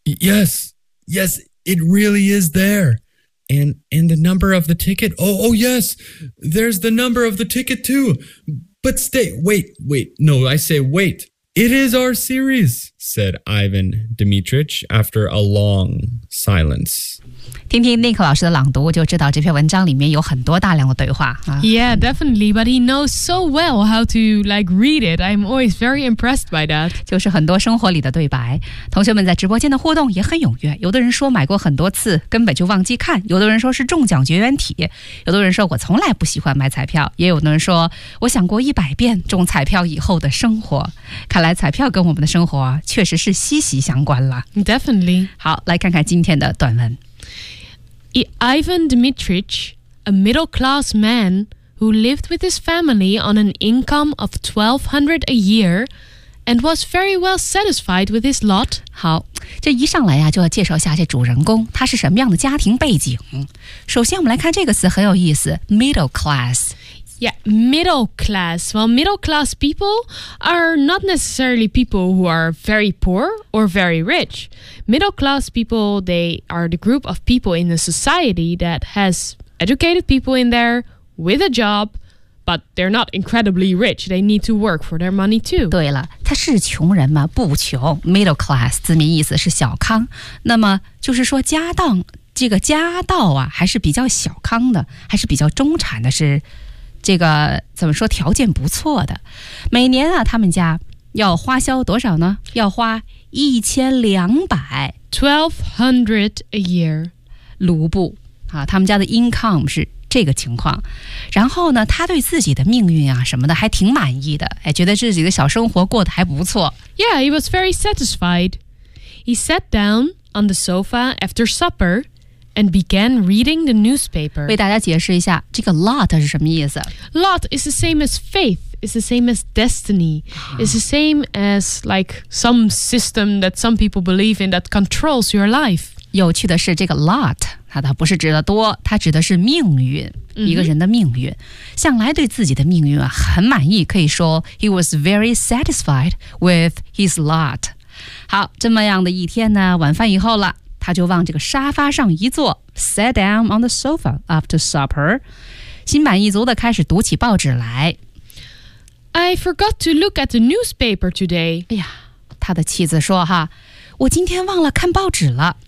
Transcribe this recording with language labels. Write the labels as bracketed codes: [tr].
[en] Yes, it really is there. And the number of the ticket? Oh, yes, there's the number of the ticket too. But stay, wait, no, I say wait. It is our series, said Ivan Dmitrich after a long silence. [zh] 听听 Nick 老师的朗读，就知道这篇文章里面有很多大量的对话。 [en] Yeah, definitely, but he knows so well how to like read it. I'm always very impressed by that. [zh] 就是很多生活里的对白。同学们在直播间的互动也很踊跃，有的人说买过很多次，根本就忘记看，有的人说是中奖绝缘体，有的人说我从来不喜欢买彩票，也有的人说我想过100遍中彩票以后的生活。看来彩票跟我们的生活确实是息息相关了。 [en] Definitely. [zh] 好，来看看今天的短文。 [en] Ivan Dmitrich, a middle-class man who lived with his family on an income of $1,200 a year and was very well satisfied with his lot. [zh] 好，这一上来呀，就要介绍一下这主人公，他是什么样的家庭背景。首先我们来看这个词很有意思 middle class. [en] Yeah, middle class. Well, middle class people are not necessarily people who are very poor or very rich. Middle class people, they are the group of people in the society that has educated people in there with a job, but they're not incredibly rich. They need to work for their money too. [zh] 对了，他是穷人吗？不穷。 Middle class, 字面意思是小康。那么就是说家当，这个家道啊，还是比较小康的，还是比较中产的，是这个怎么说条件不错的。每年啊他们家要花销多少呢？要花1200。 [en] 1200 a year. [zh] 卢布。啊，他们家的 income 是这个情况。然后呢他对自己的命运啊什么的还挺满意的。哎，觉得自己的小生活过得还不错。 [en] Yeah, he was very satisfied. He sat down on the sofa after supper. And began reading the newspaper. [zh] 为大家解释一下，这个 lot 是什么意思 [en] ？Lot is the same as fate. It's the same as destiny. It's the same as like some system that some people believe in that controls your life. [zh] 有趣的是，这个 lot 它不是指的多，它指的是命运，一个人的命运。Mm-hmm. 向来对自己的命运啊很满意，可以说 [en] he was very satisfied with his lot. [zh] 好，这么样的一天呢，晚饭以后了。他就往这个沙发上一坐 [en] sat down on the sofa after supper. [zh] 心满意足地开始读起报纸来。 [en] I forgot to look at the newspaper today. [zh] 哎呀，他的妻子说哈，我今天忘了看报纸了。